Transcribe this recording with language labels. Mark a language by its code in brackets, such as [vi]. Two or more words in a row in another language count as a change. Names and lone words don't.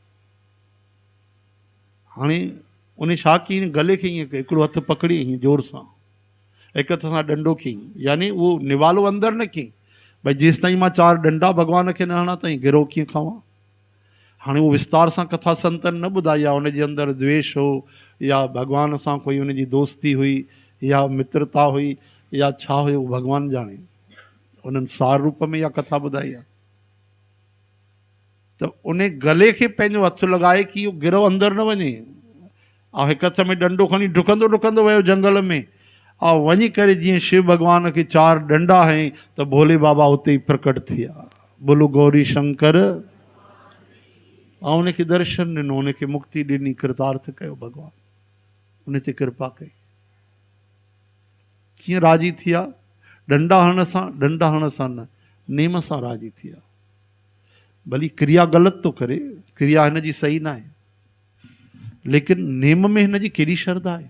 [sd] हाणे उन छा कयईं, गले खे ईअं हिकिड़ो हथु पकड़ी ईअं जोर सां, हिकु हथ सां डंडो खयईं, यानी उहो निवालो अंदरि न कयईं, भई जेसि ताईं मां 4 डंडा भॻवान खे न हणां ताईं गिरो कीअं खावां। हाणे उहो विस्तार सां कथा संतनि न ॿुधाई आहे, उनजे अंदरि द्वेष हो या भॻवान सां कोई उनजी दोस्ती हुई या मित्रता हुई या छा हुयो, भॻवानु ॼाणे। उन्हनि सार रूप में इहा कथा ॿुधाई आहे। त उन गले खे पंहिंजो हथु लॻाए कि इहो गिरो अंदरि न वञे, ऐं हिकु हथ में डंडो खणी डुकंदो डुकंदो वियो जंगल में, ऐं वञी करे जीअं शिव भॻवान खे 4 डंडा हयईं त भोले बाबा उते ई प्रकट थी विया। बोलो गौरी शंकर। ऐं उनखे दर्शन ॾिनो, उनखे मुक्ति ॾिनी, कृतार्थ कयो भॻवानु, उन ते कृपा कई। कीअं राज़ी थी विया? डंडा हणण सां न, नेम सां राज़ी थी विया। भली क्रिया ग़लति थो करे, क्रिया हिन जी सही न आहे, लेकिन नेम में हिन जी केॾी श्रद्धा आहे।